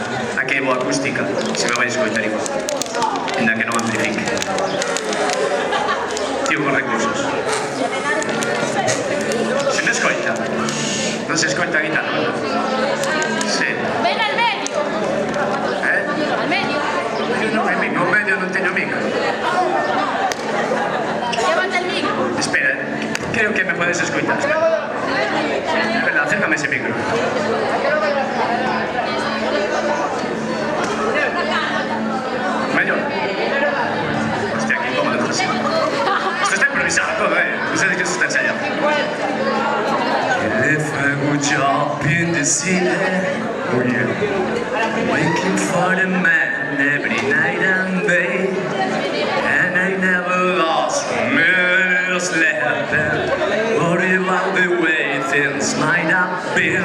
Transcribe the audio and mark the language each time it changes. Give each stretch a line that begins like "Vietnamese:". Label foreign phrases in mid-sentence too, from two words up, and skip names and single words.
Galician: Aquí hai boa acústica, se me vai escoitar igual, ainda que non amplifique. Tío con recursos. Se me escoita? Non se escoita a guitarra, non? Sí.
Spanish: Ven al medio. Al medio.
Galician: Non hai micro, ao medio non teño micro.
Spanish: Llévate el micro. Espera, creo que me puedes escoitar. Espera, acércame ese micro.
Galician: Mellor?
Spanish: Hostia, qué incómodo. Esto está improvisado todo, No sé de qué se está ensayando.
English: If I would jump in the sea, oh yeah, waiting for the man every night and day, and I never lost a minute. just let them worry about the way things might have been.